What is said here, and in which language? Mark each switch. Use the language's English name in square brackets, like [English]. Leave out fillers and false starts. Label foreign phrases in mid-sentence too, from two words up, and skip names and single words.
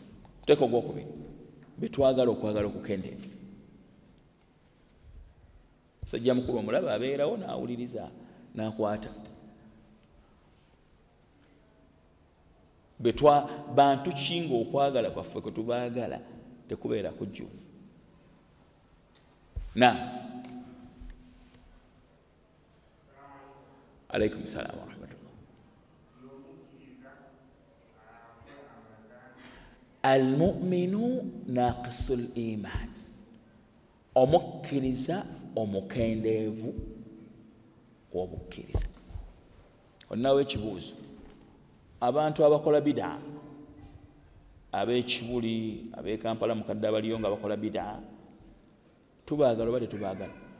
[Ganda] Muteeko ogwokubiri, betwagala okwagala okukendeevu. Musajja mukulu omulaba abeerawo n'awuliriza n'akwata. Bantu kinga okwagala kwaffe kwe tubaagala tekubeera kujjuvu. [Arabic] عليكم السلام ورحمة الله. المؤمن ناقص الإيمان, [Ganda] omukkiriza omukendeevu w'obukkiriza. Onnawo ekibuuzo, abantu abakola bid'a, ab'ekibuli, ab'e Kampala mukadde abaliyo nga bakola bid'a, tubaagala oba tetubaagala?